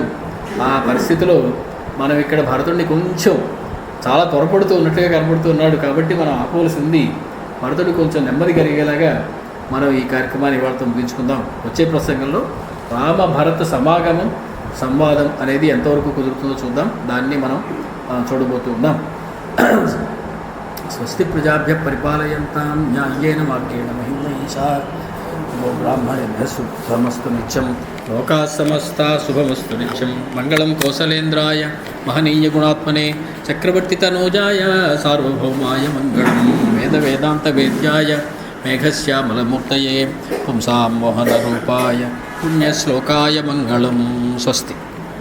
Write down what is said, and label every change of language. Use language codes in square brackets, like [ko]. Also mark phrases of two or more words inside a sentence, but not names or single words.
[te] ఆ పరిస్థితిలో మనం ఇక్కడ భరతుడిని కొంచెం చాలా త్వరపడుతూ ఉన్నట్టుగా కనబడుతూ ఉన్నాడు. కాబట్టి మనం ఆపవలసింది భరతుడు కొంచెం నెమ్మది కలిగేలాగా మనం ఈ కార్యక్రమాన్ని ఇవాళతో ముగించుకుందాం. వచ్చే ప్రసంగంలో రామ భరత సమాగమం సంవాదం అనేది ఎంతవరకు కుదురుతుందో చూద్దాం. దాన్ని మనం చూడబోతూ ఉన్నాం. [sa] స్వస్తి ప్రజాభ్య పరిపాలయంతాం న్యాయేన మార్గేణ మహిం మహిషా. బ్రాహ్మణేభ్య శుభమస్తు నిత్యం. లోకాః సమస్తాః శుభమస్తు నిత్యం. మంగళం కోసలేంద్రాయ మహనీయ గుణాత్మనే చక్రవర్తి తనూజాయ సార్వభౌమాయ మంగళం. వేద వేదాంత వేద్యాయ మేఘశ్యామలమూర్తయే పుంసాం మోహనరూపాయ పుణ్యశ్లోకాయ మంగళం. స్వస్తి.